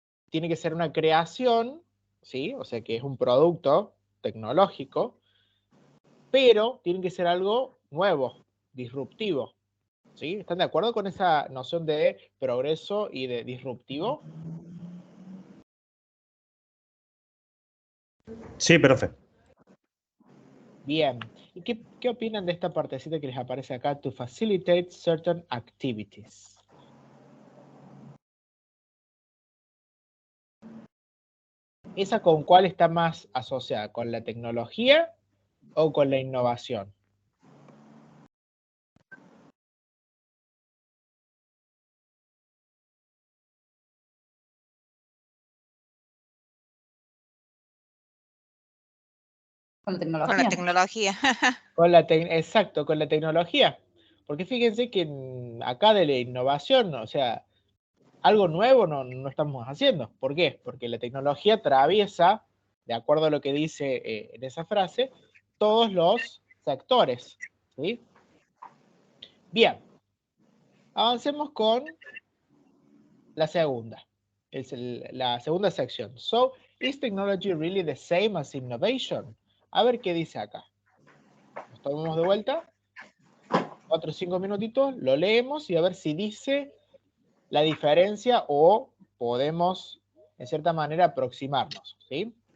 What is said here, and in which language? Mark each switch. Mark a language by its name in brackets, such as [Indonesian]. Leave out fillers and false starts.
[Spanish] tiene que ser una creación, ¿sí? O sea que es un producto tecnológico, pero tiene que ser algo nuevo, disruptivo, ¿sí? ¿Están de acuerdo con esa noción de progreso y de disruptivo? Sí, profe. Bien. ¿Y qué opinan de esta partecita que les aparece acá? [English] To facilitate certain activities. [Spanish] ¿Esa con cuál está más asociada? ¿Con la tecnología o con la innovación? Con la Con la tecnología. tecnología. Exacto, con la tecnología. Porque fíjense que acá de la innovación, o sea, algo nuevo no estamos haciendo. ¿Por qué? Porque la tecnología atraviesa, de acuerdo a lo que dice en esa frase, todos los sectores, ¿sí? Bien, avancemos con la segunda. La segunda sección. [English] So, is technology really the same as innovation? [Spanish] A ver qué dice acá. Nos tomamos de vuelta. 4 o 5 minutitos, lo leemos y a ver si dice la diferencia o podemos, en cierta manera, aproximarnos, ¿sí?